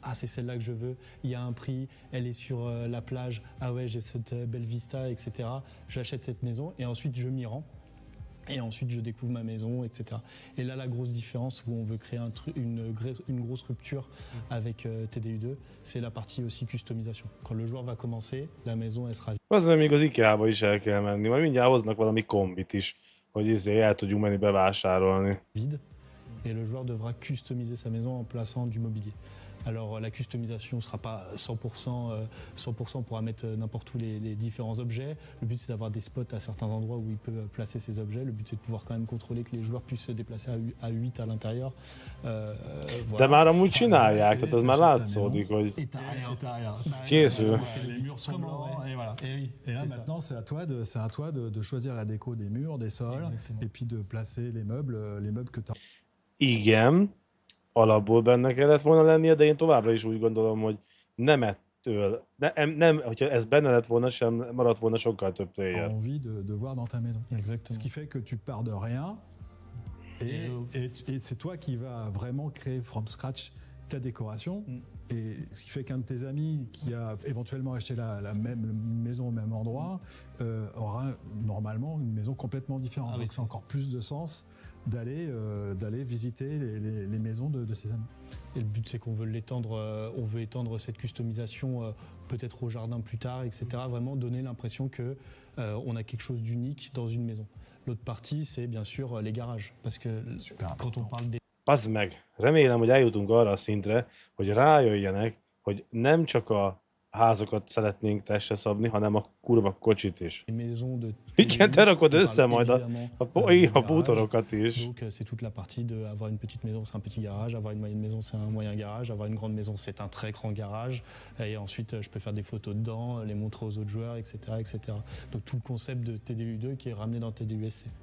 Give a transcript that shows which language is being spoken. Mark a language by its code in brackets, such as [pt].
[fr] Ah, c'est celle-là que je veux, il y a un prix, elle est sur la plage, ah ouais, j'ai cette belle vista, etc. J'achète cette maison et ensuite je m'y rends. Et ensuite, je découvre ma maison, etc. Et là, la grosse différence où on veut créer une grosse rupture avec TDU2, c'est la partie aussi customisation. Quand le joueur va commencer, la maison, elle sera... [hu] Az még az IKEA-ba is el kell menni, majd mindjárt hoznak valami kombit is, hogy el tudjunk menni bevásárolni. [fr] Vide, et le joueur devra customiser sa maison en plaçant du mobilier. Alors la customisation ne sera pas 100% pourra mettre n'importe où les différents objets. Le but c'est d'avoir des spots à certains endroits où il peut placer ses objets. Le but c'est de pouvoir quand même contrôler que les joueurs puissent se déplacer à 8 à l'intérieur. [hu] De már amúgy csinálják, tehát az már látszódik, hogy készül. [fr] Les murs sont blancs et voilà. Et là maintenant c'est à toi de choisir la déco des murs, des sols. Exactement. Et puis de placer les meubles que tu as. [hu] Igen. Alapból benne kellett volna lennie, de én továbbra is úgy gondolom, hogy nem ettől, hogyha ez benne lett volna, sem maradt volna sokkal több player. [fr] Envie de voir dans ta maison. Exactement. Ce qui fait que tu pars de rien et c'est toi qui vas vraiment créer [en] from scratch [fr] ta décoration. Et ce qui fait qu'un de tes amis qui a éventuellement acheté la même maison au même endroit aura normalement une maison complètement différente. Donc c'est encore plus de sens d'aller visiter les maisons de ses amis. Et le but c'est qu'on veut on veut étendre cette customisation peut-être au jardin plus tard, etc. Vraiment donner l'impression que on a quelque chose d'unique dans une maison. L'autre partie c'est bien sûr les garages, parce que quand on parle des... [hu] Pazd meg! Remélem, hogy eljutunk arra a szintre, hogy rájöjjenek, hogy nem csak a házakat szeretnénk testre szabni, hanem a kurva kocsit is. Igen, te rakod össze majd a bútorokat is. [fr] Donc c'est toute la partie de avoir une petite maison, c'est un petit garage, avoir une moyenne maison, c'est un moyen garage, avoir une grande maison, c'est un très grand garage, et ensuite je peux faire des photos dedans, les montrer aux autres joueurs, etc., etc. Donc tout le concept de TDU2 qui est ramené dans TDUSC.